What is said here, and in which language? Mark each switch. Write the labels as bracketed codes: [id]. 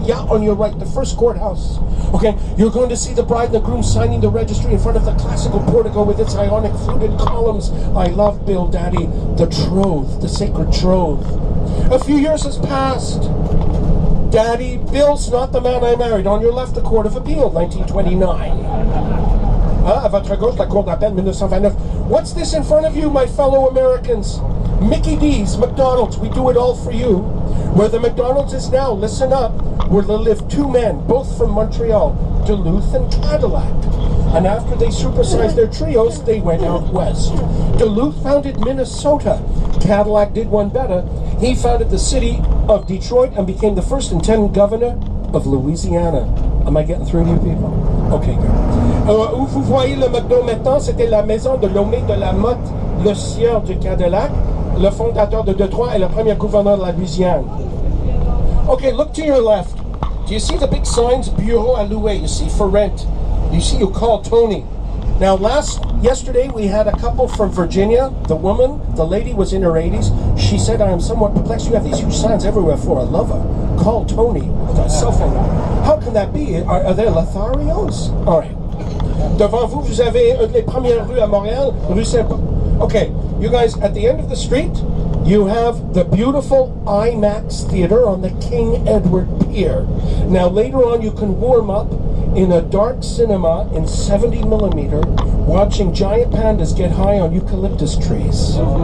[en] Yeah, on your right, the first courthouse. Okay, you're going to see the bride and the groom signing the registry in front of the classical portico with its ionic fluted columns. I love Bill Daddy, the troth, the sacred troth. A few years has passed. Daddy, Bill's not the man I married. On your left, the Court of Appeal, 1929. [fr] À votre gauche, la Cour d'appel, 1929. [en] What's this in front of you, my fellow Americans? Mickey D's, McDonald's, we do it all for you. Where the McDonald's is now, listen up, where there lived two men, both from Montreal, Duluth and Cadillac. And after they supersized their trios, they went out west. Duluth founded Minnesota. Cadillac did one better. He founded the city of Detroit and became the first lieutenant governor of Louisiana. Am I getting through to you people? Okay, good. [fr] Où vous voyez le McDo maintenant, c'était la maison de Lomé de la Motte, le sieur du Cadillac, le fondateur de Detroit et le premier gouverneur de la Louisiane. [en] Okay, look to your left. Do you see the big signs, [fr] Bureau à louer? [en] You see for rent. You see you call Tony. Now yesterday we had a couple from Virginia. The lady was in her 80s. She said, I am somewhat perplexed. You have these huge signs everywhere for a lover. Call Tony. A cell phone number. How can that be? Are they Lotharios? All right. [fr] Devant vous, vous avez une des premières rues à Montréal, rue Saint-Paul. [en] Okay, you guys, at the end of the street, you have the beautiful IMAX theater on the King Edward Pier. Now later on you can warm up in a dark cinema in 70 millimeter watching giant pandas get high on eucalyptus trees.